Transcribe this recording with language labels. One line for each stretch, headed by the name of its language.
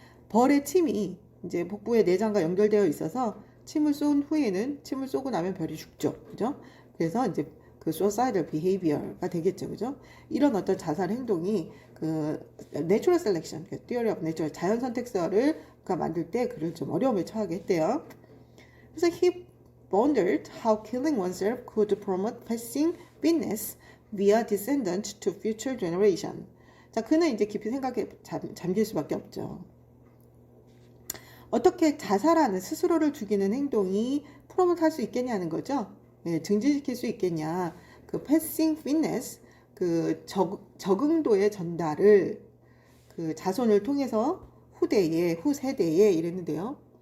Korean: 벌의 침이 이제 복부의 내장과 연결되어 있어서 침을 쏘고 나면 벌이 죽죠. 그죠? 그래서 이제 그 suicidal behavior가 되겠죠. 그죠? 이런 어떤 자살 행동이 그 natural selection, 그 theory of natural, 자연 선택설을 그가 만들 때 그를 좀 어려움에 처하게 했대요.
English: 그래서 he wondered how killing oneself could promote passing fitness via descendant to future generation.
Korean: 자, 그는 이제 깊이 생각에 잠길 수밖에 없죠. 어떻게 자살하는, 스스로를 죽이는 행동이 프로모트 할 수 있겠냐는 거죠. 네, 증진시킬 수 있겠냐. 그 passing fitness, 그 적응도의 전달을 그 자손을 통해서 후세대에 이랬는데요.